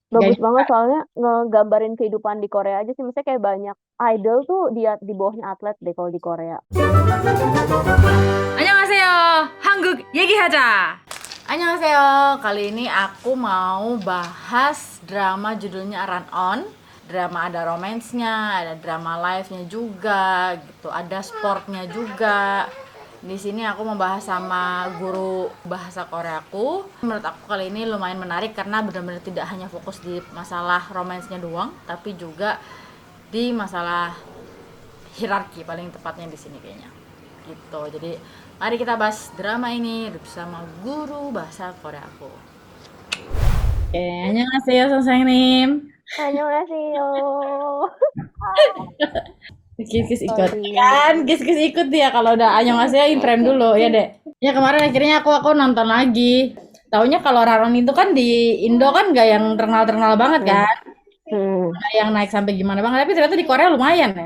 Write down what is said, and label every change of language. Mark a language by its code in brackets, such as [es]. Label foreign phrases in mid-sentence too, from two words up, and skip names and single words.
[id] Bagus Guys, banget soalnya ngegambarin kehidupan di Korea aja sih. Maksudnya kayak banyak idol tuh dia di bawahnya atlet deh kalau di Korea. [ko] 안녕하세요. 한국 얘기하자. 안녕하세요. [id] Kali ini aku mau bahas drama judulnya Run On. Drama ada romansnya, ada drama live-nya juga, gitu. Ada sportnya juga. Di sini aku mau bahas sama guru bahasa Koreaku. Menurut aku kali ini lumayan menarik karena benar-benar tidak hanya fokus di masalah romansnya doang, tapi juga di masalah hierarki paling tepatnya di sini kayaknya gitu. Jadi mari kita bahas drama ini bersama guru bahasa Korea aku. Oke, [ko] 안녕하세요 선생님. Annyeonghaseyo. [id] Kis-kis ikut. Sorry. Kan kis-kis ikut dia kalau udah annyeonghaseyo [en] in frame [id] dulu ya, Dek. Ya kemarin akhirnya aku nonton lagi. Taunya kalau Raron itu kan di Indo kan gak yang terkenal-terkenal banget Hmm. kan. Hmm. Gak yang naik sampai gimana banget, tapi ternyata di Korea lumayan ya.